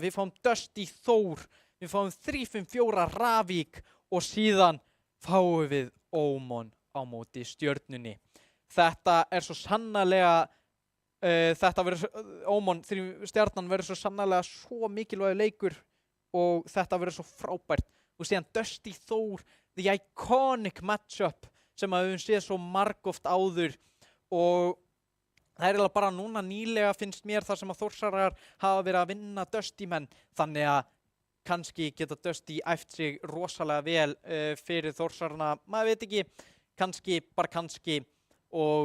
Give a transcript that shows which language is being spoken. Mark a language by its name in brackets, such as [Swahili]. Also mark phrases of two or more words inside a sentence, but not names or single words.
[Icelandic] Við fáum Dusty Þór, við fáum 3-5-4 Ravík og síðan fáum við Ómon á móti Stjörnunni. Þetta er svo sannarlega, Stjarnan verður svo sannarlega svo mikilvægur leikur og þetta verður svo frábært. Og síðan Dusty Þór, [English] the iconic matchup [Icelandic] sem að við séð svo margoft áður og það er bara núna nýlega finnst mér þar sem að Þórsarar hafa verið að vinna Dusty menn, þannig að kannski geta Dusty æft sig rosalega vel fyrir Þórsarana, maður veit ekki, kannski og